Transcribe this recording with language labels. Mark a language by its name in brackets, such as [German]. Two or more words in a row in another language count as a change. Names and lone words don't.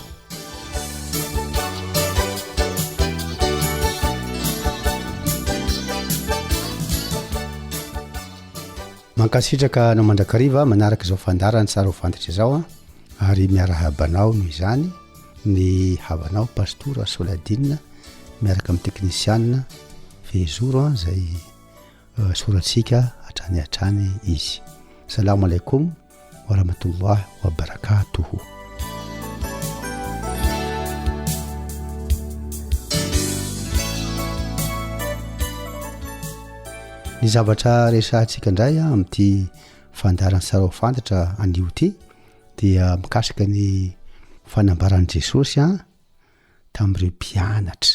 [Malagasy] mankasitraka anao mandrakariva manaraka izao fandarany tsara ho fantatra izao ary miara-habanao noho izany ny havanao pastora Soladina miaraka amin'ny teknisianina Fezoro zay soratsika hatrany izy. [Arabic] السلام عليكم ورحمة الله وبركاته. [Malagasy] Ny zavatra resahantsika indray amin'ity fandarana tsara ho fantatra anio ity dia mikasika ny fanambaran'i Jesosy tamin'ireo mpianatra.